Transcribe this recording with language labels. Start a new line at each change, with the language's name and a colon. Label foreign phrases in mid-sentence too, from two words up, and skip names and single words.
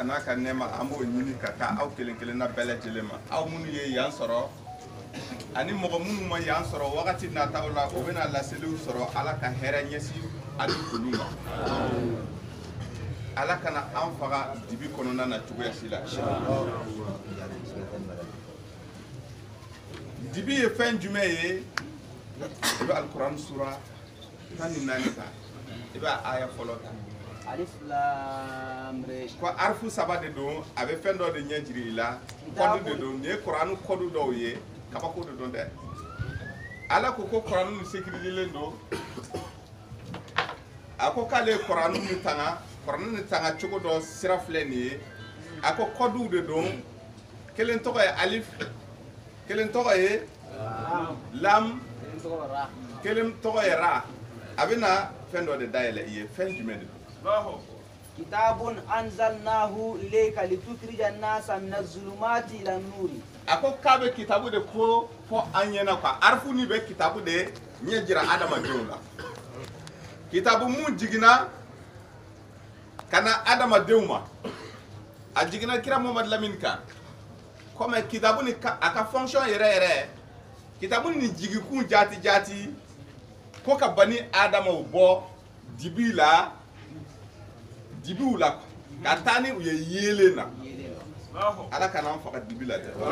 Bambara: ka nɛɛma an b'o ɲini ka taa aw kelen kelenna bɛɛ lajɛlen ma aw minnu ye yan sɔrɔ ani mɔgɔ minnu ma yan sɔrɔ wagati nataw la o bɛna laseliw sɔrɔ ala ka hɛrɛ ɲɛsin ali olu ma ala kana an faga dibi kɔnɔna na cogoya si la dibi ye fɛn jumɛn ye i bɛ alikuran sura 14 ta i bɛ aya fɔlɔ ta
Arabic: ألف لام را
Bambara: ko arfu saba de don a bɛ fɛn dɔ de ɲɛ jiri i la kɔdu de don nin ye kuranu kɔdu dɔw ye kabako de don dɛ ala ko kuranu ni sécuriselen don a ko k'ale kuranu ni tanga cogo dɔ sira filɛ nin ye a ko kɔduw de don kelen tɔgɔ ye alif kelen tɔgɔ ye lam kelen tɔgɔ ye ra a bɛna fɛn dɔ de dayɛlɛ i ye fɛn jumɛn de don
Arabic: كتاب أنزلناه إليك لتخرج الناس من الظلمات إلى النور
Bambara: a ko k'a bɛ kitabu de ko fɔ an ɲɛna quoi arifu ni bɛ kitabu de ɲɛ jira adamadenw la kitabu mun jiginna ka na adamadenw ma a jiginna kira Muhamadu Lamini kan comme kitabu ni a ka fonction yɛrɛ yɛrɛ kitabu ni jigikun jaati ko ka bani adamaw bɔ dibiw la ka taa ni u ye yeelen na ala kana an faga dibi la dɛ